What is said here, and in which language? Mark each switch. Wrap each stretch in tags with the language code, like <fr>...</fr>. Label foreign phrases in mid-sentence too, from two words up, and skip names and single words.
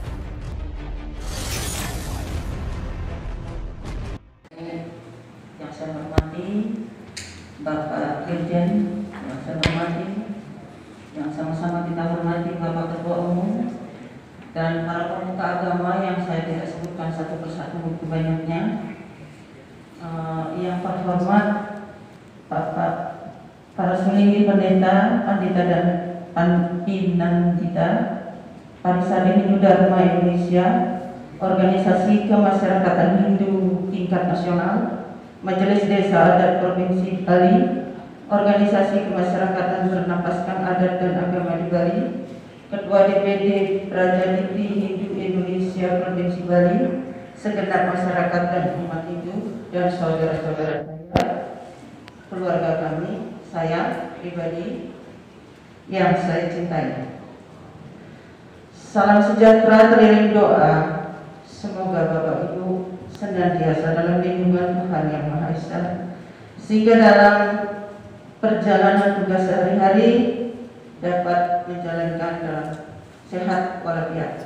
<id>Yang saya hormati Bapak Dirjen, yang saya hormati, yang sama-sama kita hormati Bapak Ketua Umum, dan para pemuka agama yang saya tidak sebutkan satu persatu begitu banyaknya. Yang terhormat Bapak para selingi pendeta, pandita dan Pinandita, Parisade Hindu Dharma Indonesia, Organisasi Kemasyarakatan Hindu tingkat nasional, Majelis Desa Adat Provinsi Bali, Organisasi Kemasyarakatan Bernapaskan Adat dan Agama di Bali, Ketua DPD Praja Dikti Hindu Indonesia Provinsi Bali, segenap masyarakat dan umat Hindu, dan saudara-saudara saya, keluarga kami, saya pribadi yang saya cintai. Salam sejahtera teriring doa. Semoga Bapak Ibu senantiasa dalam lindungan Tuhan Yang Maha Esa, sehingga dalam perjalanan tugas sehari-hari dapat menjalankan dalam sehat walafiat.</id>